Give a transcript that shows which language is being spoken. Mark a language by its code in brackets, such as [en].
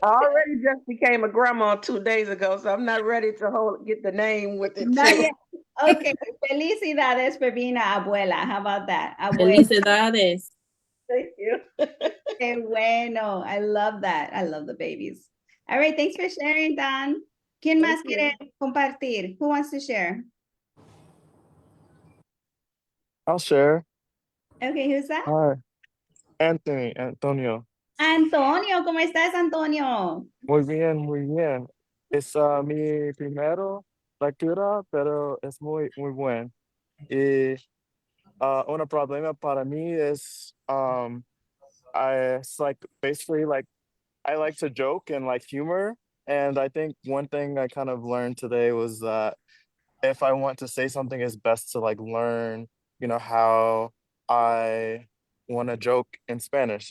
[en] I already just became a grandma 2 days ago, so I'm not ready to get the name with it. Not yet. Okay, [es] felicidades [en] for being an abuela. How about that? Abuela. [es] Felicidades. [en] Thank you. [es] Qué bueno. [en] I love that. I love the babies. All right, thanks for sharing, Don. [es] ¿Quién más quiere compartir? [en] Who wants to share? I'll share. Okay, who's that? Hi, Antonio. [es] Antonio, ¿cómo estás, Antonio? Muy bien, muy bien. Es mi primero lectura, pero es muy buen. Y un problema para mí es, [en] it's like basically like I like to joke and like humor. And I think one thing I kind of learned today was that if I want to say something, it's best to like learn, you know, how I want to joke in Spanish.